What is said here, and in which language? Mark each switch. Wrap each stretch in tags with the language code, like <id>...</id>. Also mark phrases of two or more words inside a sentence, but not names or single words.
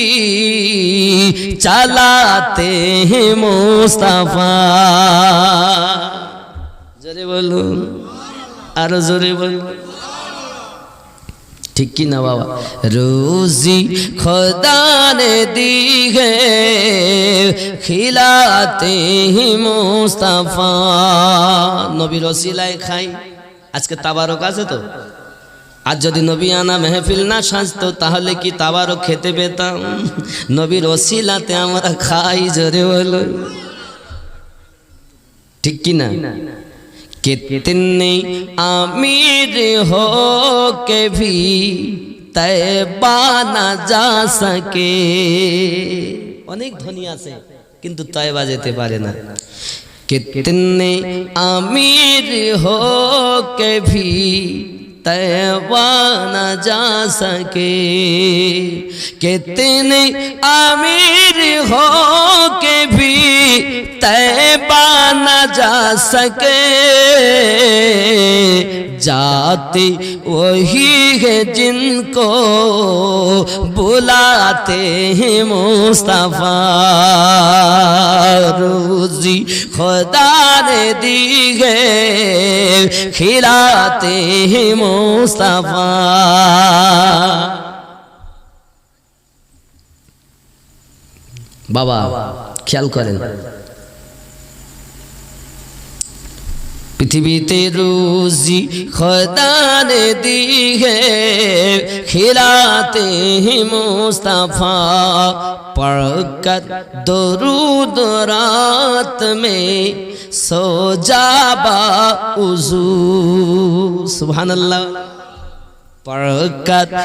<ur>چلاتے ہیں مصطفیٰ زورے بولو اور زورے بولو ٹھیک کی نا بابا روزی خدا نے دی ہے کھلاتے ہیں مصطفیٰ</ur> <bn>নবীর ওসিলায় খাই আজকে তাবারক আছে তো আজ যদি নবী আনা মেহফিল না সাজতো তাহলে কি তাবারক খেতে পেতাম নবীর ওসিলাতে আমরা খাই জোরে বলো ঠিক কি না</bn> <ur>کتنے امیر ہو کے بھی طیبہ نہ جا سکے</ur> <bn>অনেক ধনী আছে কিন্তু তৈবা যেতে পারে না</bn> <ur>کتنے امیر ہو کے بھی طیبہ نہ جا سکے، کتنے امیر ہو کے بھی طیبہ نہ جا سکے، جاتے وہی ہے جن کو بلاتے ہیں مصطفیٰ، روزی خدا نے دی ہے کھلاتے ہیں مصطفیٰ۔</ur> <bn>বাবা খেয়াল করেন, পৃথিবীতে রুজি খোদা</bn> <ur>نے دی ہے کھلاتے ہیں مصطفیٰ، پڑھ کر درود رات میں سو جا باوضو، سبحان اللہ، پڑھ کر</ur>